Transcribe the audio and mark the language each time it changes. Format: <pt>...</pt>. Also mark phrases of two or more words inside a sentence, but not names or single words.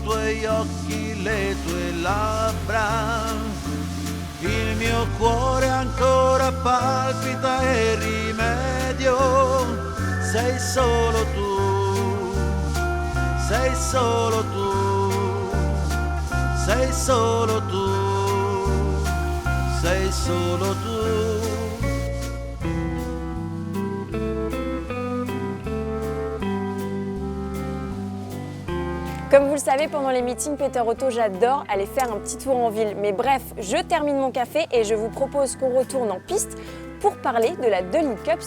<it>tuoi occhi, le tue labbra, il mio cuore ancora palpita e rimedio, sei solo tu, sei solo tu, sei solo tu, sei solo tu.</it> <fr>Comme vous le savez, pendant les meetings Peter Auto, j'adore aller faire un petit tour en ville. Mais bref, je termine mon café et je vous propose qu'on retourne en piste pour parler de la 2 Litres Cup.</fr>